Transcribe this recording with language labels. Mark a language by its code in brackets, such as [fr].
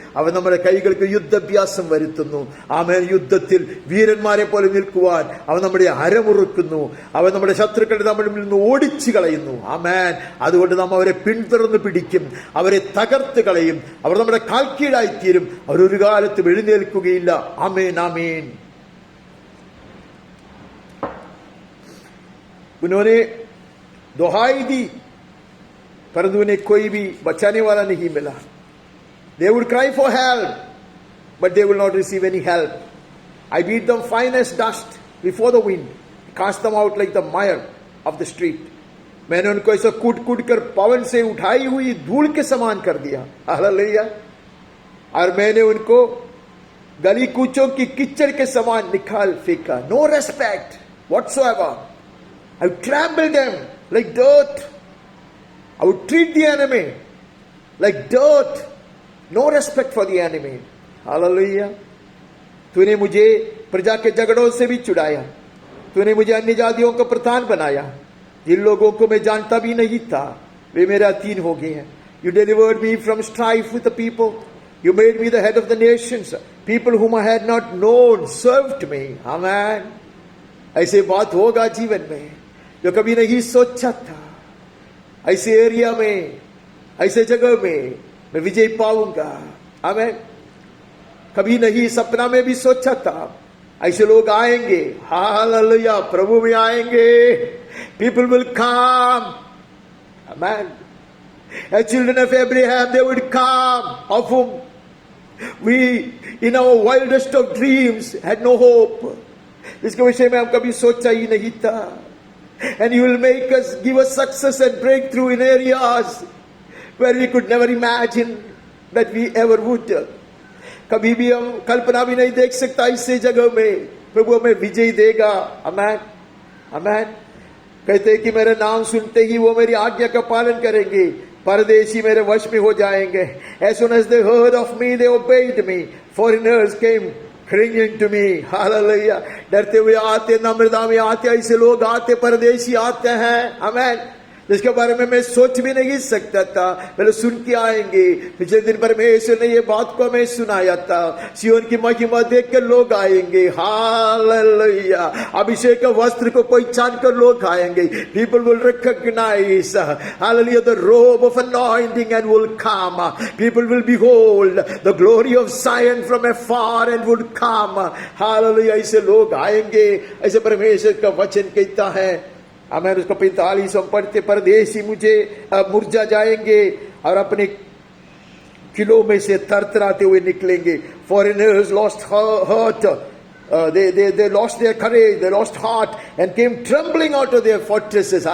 [ml] അവൻ നമ്മുടെ കൈകൾക്ക് യുദ്ധാഭ്യാസം വരുത്തുന്നു, ആമേൻ। യുദ്ധത്തിൽ വീരന്മാരെ പോലെ നിൽക്കുവാൻ അവൻ നമ്മുടെ അരമുറുക്കുന്നു, അവൻ നമ്മുടെ ശത്രുക്കളുടെ നമ്മളിൽ നിന്ന് ഓടിച്ചു കളയുന്നു, ആമേൻ। അതുകൊണ്ട് നാം അവരെ പിന്തുടർന്ന് പിടിക്കും, അവരെ തകർത്ത് കളയും, അവർ നമ്മുടെ കാൽക്കീഴായിത്തീരും, അവരൊരു കാലത്തും എഴുന്നേൽക്കുകയില്ല, ആമേൻ, ആമേൻ। [hi] उन्होंने दुहाई दी परंतु उन्हें कोई भी बचाने वाला नहीं मिला। [en] They would cry for help, but they will not receive any help. I beat them fine as dust before the wind, cast them out like the mire of the street. [hi] मैंने उनको ऐसा कूट कूट कर पवन से उठाई हुई धूल के समान कर दिया, हालेलुया। और मैंने उनको गली कूचों की किच्चड़ के समान निकाल फेंका। [en] No respect whatsoever. I would trample them like dirt. I would treat the enemy like dirt. No respect for the enemy. Hallelujah. [hi] तूने मुझे प्रजा के झगड़ों से भी छुड़ाया, तूने मुझे अन्य जातियों का प्रधान बनाया, जिन लोगों को मैं जानता भी नहीं था वे मेरे अधीन हो गए हैं। [en] You delivered me from strife with the people. You made me the head of the nations. People whom I had not known served me. Amen. [hi] ऐसे बात होगा जीवन में जो कभी नहीं सोचा था। ऐसे एरिया में, ऐसे जगह में मैं विजय पाऊंगा, आमेन। कभी नहीं सपना में भी सोचा था ऐसे लोग आएंगे, हालेलुया, प्रभु में आएंगे। [en] People will come, amen। As children of Abraham, they would come, of whom we in our wildest of dreams had no hope। [hi] इसके विषय में हम कभी सोचा ही नहीं था। [en] And you will make us, give us success and breakthrough in areas where we could never imagine that we ever would। [hi] कभी भी हम कल्पना भी नहीं देख सकता ऐसे जगह में प्रभु हमें विजय देगा। आमेन, आमेन। कहते हैं कि मेरा नाम सुनते ही वो मेरी आज्ञा का पालन करेंगे, परदेशी मेरे वश में हो जाएंगे। [en] As soon as they heard of me, they obeyed me. Foreigners came clinging to me. Hallelujah. [hi] डरते हुए आते, नम्रता में आते, ऐसे लोग आते, परदेशी आते हैं। आमेन। जिसके बारे में मैं सोच भी नहीं सकता था, पहले सुन के आएंगे। पिछले दिन परमेश्वर ने ये बात को हमें सुनाया था, सियोन की महिमा देख कर लोग आएंगे। हालेलुया। अभिषेक के वस्त्र को पहचान कर लोग आएंगे। [en] People will recognise hallelujah the robe of anointing and will come. People will behold the glory of Zion from afar and would come. Hallelujah. [hi] ऐसे लोग आएंगे, ऐसे परमेश्वर का वचन कहता है। हमें उसको 45 पढ़ते, परदेसी मुझे मुरझा जाएंगे और अपने किलों में से थरथराते हुए निकलेंगे। [en] Foreigners lost heart, they lost their courage, they lost heart and came trembling out of their fortresses.